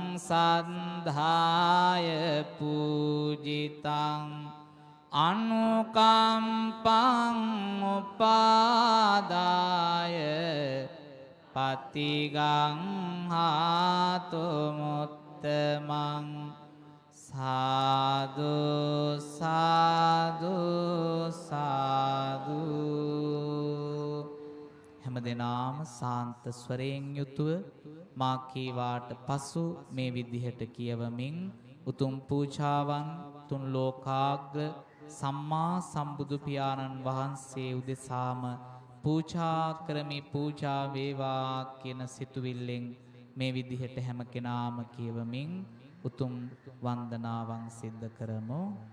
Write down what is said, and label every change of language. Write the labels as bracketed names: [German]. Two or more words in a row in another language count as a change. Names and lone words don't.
[Pali] සද්ධාය පූජිතං අනුකම්පං උපාදාය පතිගං හාතු මුත්තමං සාදු සාදු සාදු. [Sinhala] හැමදෙනාම සාන්ත ස්වරයෙන් යුතුව මා කීවාට පසු මේ විදිහට කියවමින් උතුම් පූජාවන් තුන් ලෝකාග්‍ර සම්මා සම්බුදු පියාණන් වහන්සේ උදෙසාම පූජා කරමි පූජා වේවා කියන සිතුවිල්ලෙන් මේ විදිහට හැම කෙනාම කියවමින් උතුම් වන්දනාවන් සිද්ධ කරමු.